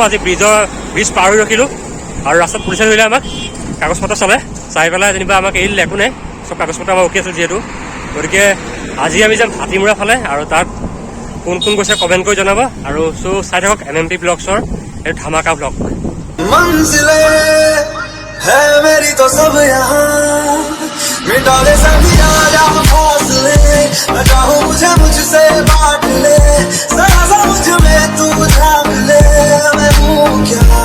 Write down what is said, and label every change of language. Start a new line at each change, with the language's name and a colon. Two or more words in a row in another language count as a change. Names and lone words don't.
Assamese: আজি ব্ৰিজ পাৰ হৈ ৰখিলোঁ আৰু ৰাস্তাত পুলিচে ধৰিলে আমাক কাগজ পত্ৰ চাই পেলাই যেনিবা আমাক এৰিলে একো নাই, চব কাগজ পত্ৰ আমাৰ ৰখি আছে যিহেতু। গতিকে আজি আমি যাম হাতীমূৰা ফালে আৰু তাত কোন কোন গৈছে কমেণ্ট কৰি জনাব আৰু চাই থাকক MMP Vlogsৰ এই ধামাকা ভ্লগ।
Hindi: है मेरी तो सब यहाँ मिटा ले सभी आजा फासले मैं चाहूँ मुझे मुझसे बांट ले जरा सा मुझ में तू झाँक ले मैं हूँ क्या